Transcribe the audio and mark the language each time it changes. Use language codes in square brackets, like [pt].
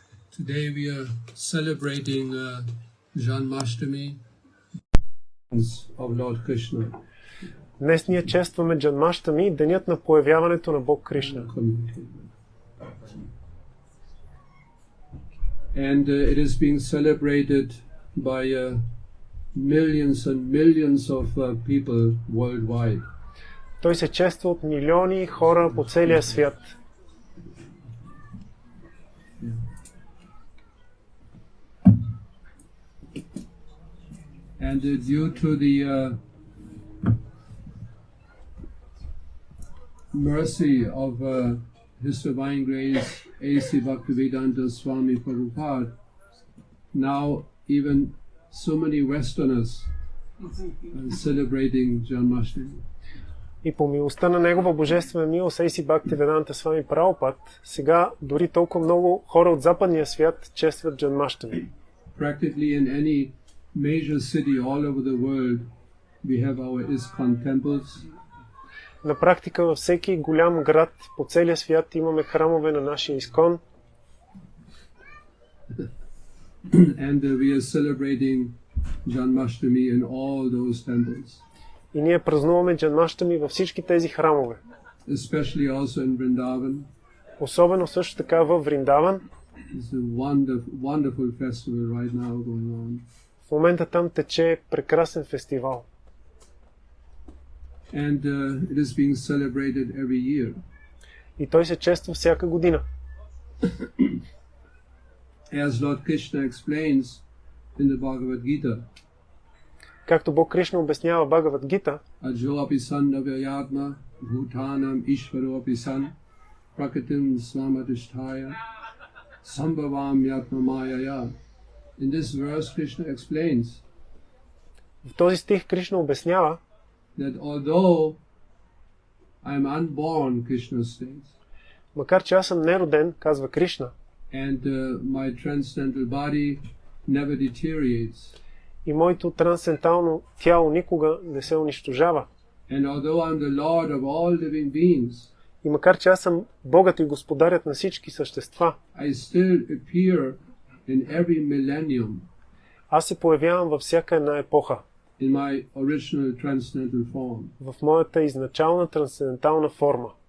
[en] Today we are celebrating Janmащами of Lord Krishna. [bg] Днес ние честваме Джанмащами, денят на появяването на Бог Кришна. [en] And it is being celebrated by millions and millions of people worldwide. [bg] Той се чества от милиони хора по целия свят. [en] And due to the mercy of His Divine Grace, A.C. Bhaktivedanta Swami Prabhupada, now even so many Westerners are celebrating Janmащами. [bg] И по милостта на Негова божествена милост, A.C. Бхактиведанта Свами Прабхупад, сега дори толкова много хора от западния свят честват Джанмащами. [en] Practically in any major city all over the world, we have our ISKCON temples. [bg] На практика във всеки голям град по целия свят имаме храмове на нашия Искон. [en] And we are celebrating Janmащами in all those temples. [bg] И ние празнуваме Джанмащами във всички тези храмове. [en] Especially also in Vrindavan. [bg] Особено също така във Вриндаван. [en] It's a wonderful festival right now going on. [bg] В момента там тече прекрасен фестивал. [en] And it is being celebrated every year. [bg] И той се чества всяка година. [en] As Lord Krishna explains in the Bhagavad Gita. [bg] Както Бог Кришна обяснява Бхагавад Гита, [sa] Ajo api san navyayatma bhutanam ishvaro api san prakritim svamadhisthaya sambhavam yatma mayaya. [en] In this verse Krishna explains [bg] в този стих Кришна обяснява, [en] that although I am unborn, Krishna states, [bg] макар че аз съм нероден, казва Кришна, [en] and my transcendental body never deteriorates, [bg] и моето трансцендентално тяло никога не се унищожава, [en] and although I am the Lord of all living beings, [bg] и макар че аз съм Богът и Господарят на всички същества, [en] I still appear in every millennium, [bg] аз се появявам във всяка една епоха, [en] in my original transcendental form. [bg] в моята изначална трансцендентална форма.